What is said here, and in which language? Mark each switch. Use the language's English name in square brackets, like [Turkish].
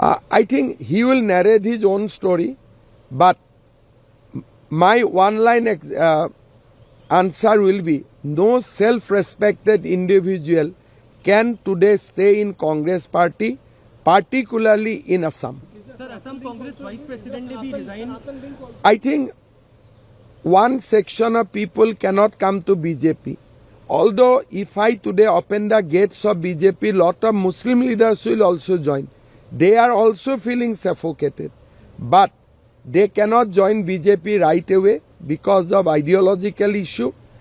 [English] I think he will narrate his own story, but my one-line answer will be: no self-respected individual can today stay in Congress party, particularly in Assam. [Hindi] Sir, Assam Congress vice president ने भी resign. [English] I think one section of people cannot come to BJP. Although if I today open the gates of BJP, lot of Muslim leaders will also join. They are also feeling suffocated. But they cannot join BJP right away because of ideological issue.